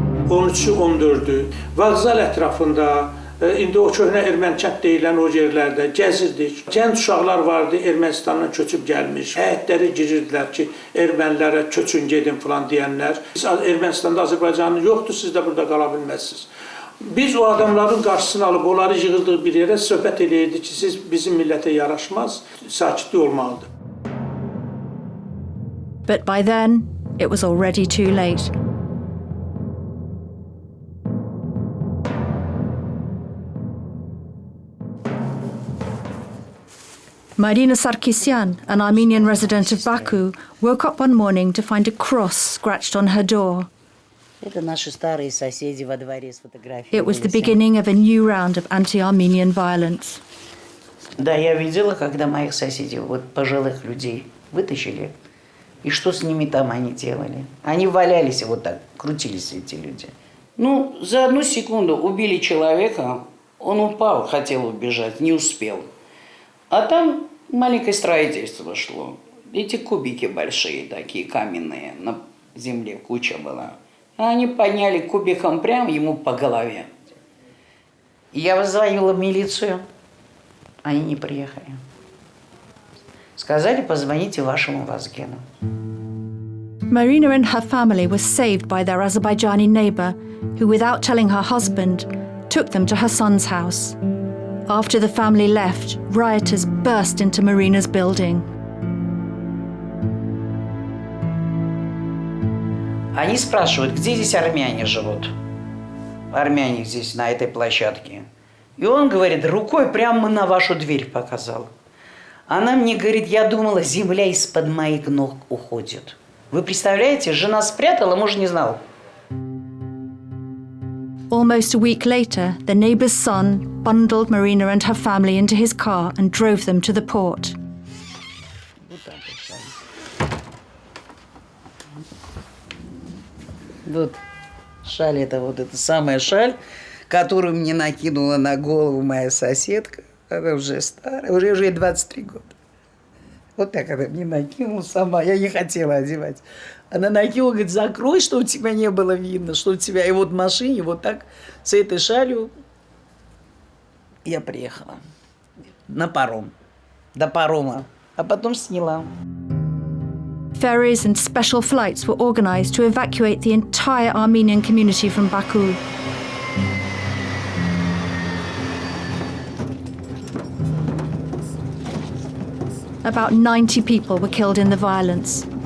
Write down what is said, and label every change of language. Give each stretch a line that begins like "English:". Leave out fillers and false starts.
Azerbaijani: 13-cü, 14-cü vağzal ətrafında, indi o köhnə Erməni kənd deyilən o yerlərdə gəzirdik. Gənc uşaqlar vardı, Ermənistandan köçüb gəlmiş. Həyətləri girirdilər ki, ermənilərə köçün gedin filan deyənlər. Ermənistanda Azərbaycanlı yoxdur, siz də burada qala bilməzsiniz. Biz o adamların qarşısını alıb, onları yığıldıq bir yerə söhbət eləyirdik ki, siz bizim millətə yaraşmaz, sakitlik olmalıdır.
English: But by then, it was already too late. Marina Sarkisyan, an Armenian resident of Baku, woke up one morning to find a cross scratched on her door. It was the beginning of a new round of anti-Armenian violence.
Russian: Да, я видела, когда моих соседей, вот пожилых людей, вытащили. И что с ними там они делали? Они валялись вот так, крутились эти люди. Ну, за одну секунду убили человека, он упал, хотел убежать, не успел. А там маленькое строительство шло. Эти кубики большие такие, каменные, на земле куча была. Они подняли кубиком прямо ему по голове. Я позвонила в милицию, они не приехали. Сказали, позвоните вашему Вазгену.
English: Marina and her family were saved by their Azerbaijani neighbour, who, without telling her husband, took them to her son's house. After the family left, rioters burst into Marina's building.
Russian: Они спрашивают, где здесь армяне живут? Армяне здесь, на этой площадке. И он говорит, рукой прямо на вашу дверь показал. Она мне говорит, я думала, земля из-под моих ног уходит. Вы представляете, жена спрятала, муж не знал.
English: Almost a week later, the neighbour's son bundled Marina and her family into his car and drove them to the port.
Russian: Вот шаль, это вот эта самая шаль, которую мне накинула на голову моя соседка. Она уже старая, уже ей 23 года. Вот так она мне накинула сама, я не хотела одевать. Она накинула, говорит, закрой, что у тебя не было видно, что у тебя. И вот в машине вот так с этой шалью я приехала на паром, до парома, а потом сняла.
English: Ferries and special flights were organised to evacuate the entire Armenian community from Baku. About 90 people were killed in the violence.